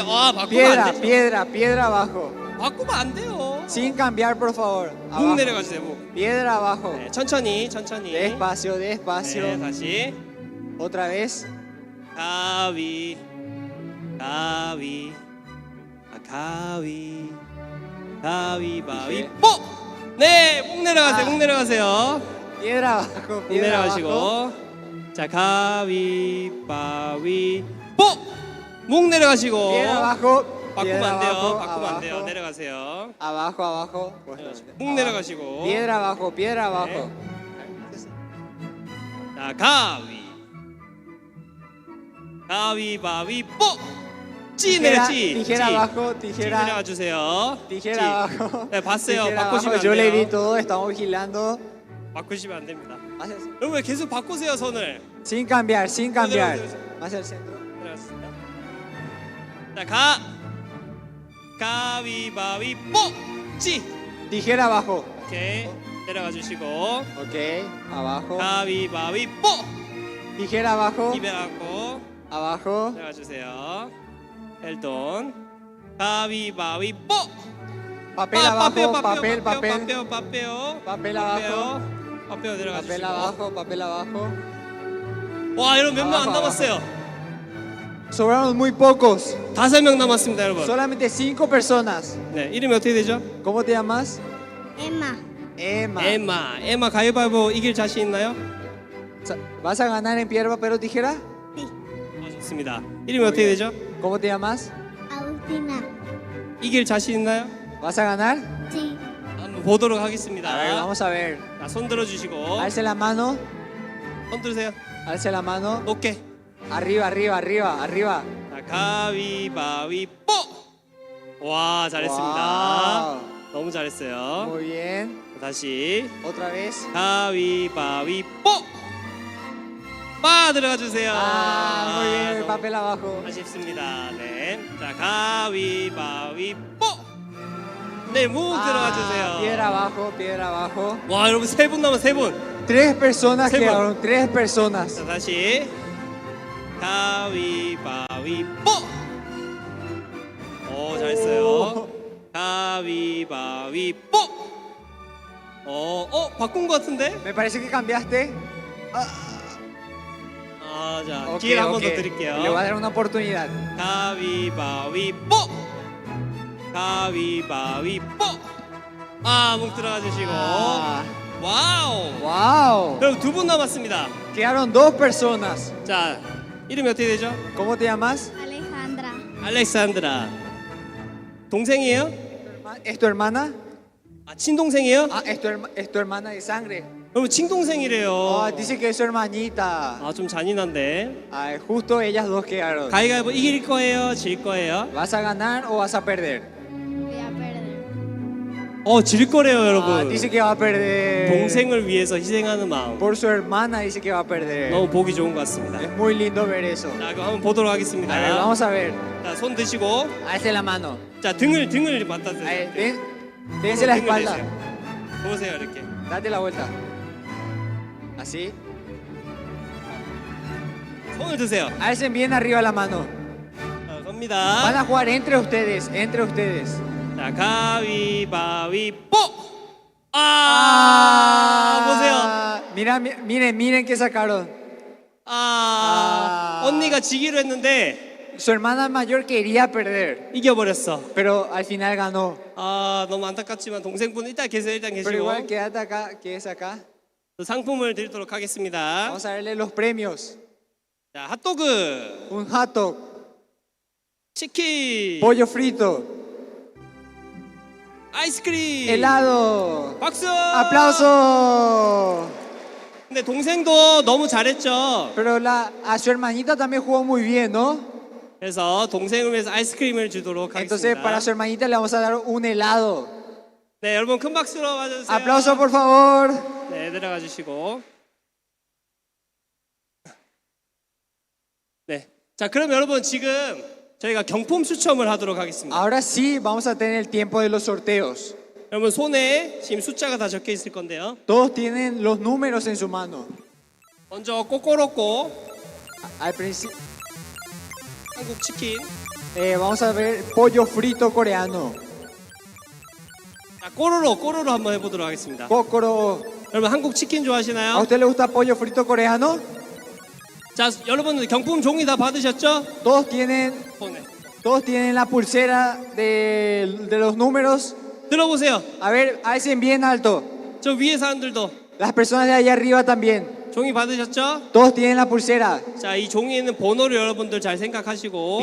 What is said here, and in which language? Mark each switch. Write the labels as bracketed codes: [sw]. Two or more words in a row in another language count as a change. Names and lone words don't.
[ko] 바꾸면 안 되죠? [es] Piedra abajo. [ko] 바꾸면 안 돼요. [es] Sin cambiar, por favor. [ko] 묵 [es] Abajo. [ko] 내려가주세요. 묵. [es] Piedra abajo. [ko] 네, 천천히. [es] Despacio. [ko] 네, 다시. [es] Otra vez. [ko] 가위바위보. 네, 묵 내려가세요. [es] Piedra abajo. [ko] 묵 [es] Piedra [ko] 내려가시고. [es] abajo. [ko] 자, 가위바위보. 묵 내려가시고. [es] Piedra abajo. [ko] 바꾸면 [es] Piedra [ko] 안 돼요. [es] abajo. [ko] 바꾸면 안 돼요. [es] Abajo. [ko] 내려가세요. [es] Abajo. [ko] 묵 내려가시고. [es] Piedra abajo. [ko] 자, 가위바위보. 찌 내려 찌. [es] Tijera abajo. [ko] 찌 [es] Tijera. [ko] 내려가 주세요. [es] Tijera [ko] 찌. [es] abajo. [ko] 네, 봤어요. [es] Tijera [ko] 바꾸시면 [es] abajo. [ko] 안 [es] Yo le vi [ko] 돼요. [es] todo. Estamos vigilando. [ko] 바꾸시면 안 됩니다. [es] Hacia el- [ko] 여러분 왜 계속 바꾸세요, 손을. [es] Sin cambiar. [ko] 내려가세요. [es] Hacia el centro. [ko] 내려갔습니다. 자, 가위바위보. 찌. [es] Tijera abajo. [ko] 오케이. 내려가 주시고. [es] Ok. Abajo. [ko] 가위바위보. [es] Tijera abajo. [ko] 입에라고 [es] Abajo. [ko] 내려가 주세요. 헬돈. 가위바위보. [es] Papel abajo. Papel. papel abajo. [ko] 내려가 [es] Papel [ko] 주시고. [es] abajo. Papel abajo. [ko] 와, 여러분 몇 명 안 아바바. 남았어요. [es] Sobraron muy pocos. [ko] 5명 남았습니다, 여러분. [es] Solamente 5 personas. [ko] 네, 이름이 어떻게 되죠? [es] ¿Cómo te llamas? Emma. Emma. [ko] 에마 가위바위보 이길 자신 있나요? [es] ¿Vas a ganar en piedra, papel o tijera? [ko] 좋습니다. 이름이 어떻게 되죠? [es] ¿Cómo te llamas? Agustina. [ko] 이길 자신 있나요? [es] ¿Vas a ganar? Sí. [ko] 한번 보도록 [es] A ver, [ko] 하겠습니다. [es] vamos a ver. [ko] 자, 손 들어주시고. [es] Alce la mano. [ko] 손 들으세요. [es] Alce la mano. [ko] 오케이. [es] Arriba. [ko] 자, 가위바위보. 와, 잘했습니다. [es] Wow. [ko] 너무 잘했어요. [es] Muy bien. [ko] 다시 [es] Otra vez. [ko] 가위바위보. 들어가 주세요. [es] Muy bien. [ko] 너무 [es] Papel abajo. [ko] 아쉽습니다. 네. 자, 가위바위보. 네, 묵 들어가 주세요. [es] Piedra abajo. [ko] 와, 여러분 3분 남았 3분. [es] 3 personas Sebo. quedaron. 3 personas. [ko] 자, 다시 가위바위보. 잘했어요. 가위바위보. 바꾼 것 같은데? [es] Me parece que cambiaste. [ko] 자, [es] Ok, [ko] 기회를 한 번 더 [es] ok. [ko] 드릴게요. [es] Le voy a dar una oportunidad. [ko] 가위바위보. 가위바위보. 묵 들어가 주시고. [es] Ah, [ko] 와우. [es] wow. [ko] 여러분 2분 남았습니다. [es] Quedaron 2 personas. [ko] 자, 이름이 어떻게 되죠? [es] ¿Cómo te llamas? Alejandra. [ko] 알렉산드라. 동생이에요? [es] ¿Es tu hermana? [ko] 친동생이에요? [es] Es tu hermana de sangre. [ko] 여러분 친동생이래요. [es] Dice que es su hermanita. [ko] 좀 잔인한데. [es] Justo ellas dos quedaron. [ko] 가위바위보 이길 거예요? 질 거예요? [es] ¿Vas a ganar o vas a perder? Voy a perder. [ko] 질 거래요, [es] Ah, [ko] 여러분. [es] dice que va a perder. [ko] 동생을 위해서 희생하는 마음. [es] Por su hermana dice que va a perder. [ko] 너무 보기 좋은 것 같습니다. [es] Es muy lindo ver eso. [ko] 자, 그럼 한번 보도록 하겠습니다. [es] A ver, vamos a ver. [ko] 자, 손 드시고, [es] Alce la mano. [ko] 자, 등을 맞다 [es] Ahí, [ko] 대세요. [es] dense la [ko] 등을 [es] espalda. [ko] 대세요. 보세요, 이렇게. [es] Date la vuelta. Así. [ko] 손을 드세요. [es] Alcen bien arriba la mano. [ko] 자, [es] Van [ko] 갑니다. [es] a jugar entre ustedes, entre ustedes. [ko] 자, 가위바위보. 보세요. [es] Mira, miren, miren que sacaron. [ko] 언니가 지기로 했는데 [es] Su hermana mayor quería perder, [ko] 이겨버렸어. [es] pero al final ganó. [ko] 너무 안타깝지만 동생분 일단 계세요. 일단 [es] Pero [ko] 계시고 [es] igual quédate acá, quédese acá. [ko] 상품을 드리도록 하겠습니다. [es] Vamos a darle los premios. [ko] 자, 핫도그, [es] Un [en] hot dog, [ko] 치킨, [es] pollo frito, [ko] 아이스크림, [es] helado. [ko] 박수. [es] ¡Aplauso! [ko] 근데 동생도 너무 잘했죠. [es] Pero a su hermanita también jugó muy bien, ¿no? [ko] 그래서 동생을 위해서 아이스크림을 주도록 [es] Entonces para [ko] 하겠습니다. [es] su hermanita le vamos a dar un helado. [ko] 네, 여러분 큰 박수로 맞아주세요. [es] ¡Aplauso, por favor! [ko] 네, 내려가 주시고. 네, 자, 그럼 여러분 지금 저희가 경품 추첨을 하도록 하겠습니다. [es] Ahora sí vamos a tener el tiempo de los sorteos. [ko] 여러분 손에 지금 숫자가 다 적혀 있을 건데요. [es] Todos tienen los números en su mano. [ko] 먼저 꼬꼬로꼬 [es] Al principio [ko] 한국 치킨. [es] vamos a ver pollo frito coreano. [ko] 자, 꼬로로 한번 해보도록 하겠습니다. [es] Kokoro. [ko] 여러분 한국 치킨 [es] ¿A [ko] 좋아하시나요? [es] usted le gusta pollo frito coreano? [ko] 자, 여러분들 경품 종이 다 받으셨죠? [es] Todos tienen, [ko] 손에 [es] todos tienen la pulsera de los números. [ko] 들어보세요. [es] A ver, alcen bien alto. [ko] 저 위에 사람들도 [es] Las personas de allá arriba también. [ko] 종이 받으셨죠? [es] Todos tienen la pulsera. [ko] 자, 이 종이에 있는 번호를 여러분들 잘 생각하시고